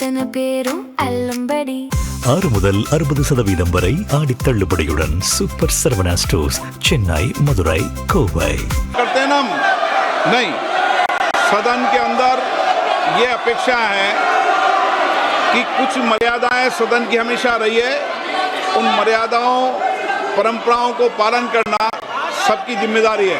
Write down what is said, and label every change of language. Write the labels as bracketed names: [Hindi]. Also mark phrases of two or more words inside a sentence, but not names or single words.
[Tamil] பேரும் அல்லம்படி 6 முதல் 60% வரை ஆடி தள்ளுபடியுடன் சூப்பர் சரவணா ஸ்டோர்ஸ் चेन्नई मदुरई कोवई [Hindi] करते ना नहीं। सदन के अंदर ये अपेक्षा है कि कुछ मर्यादाएं सदन की हमेशा रही है, उन मर्यादाओं परंपराओं को पालन करना सबकी जिम्मेदारी है।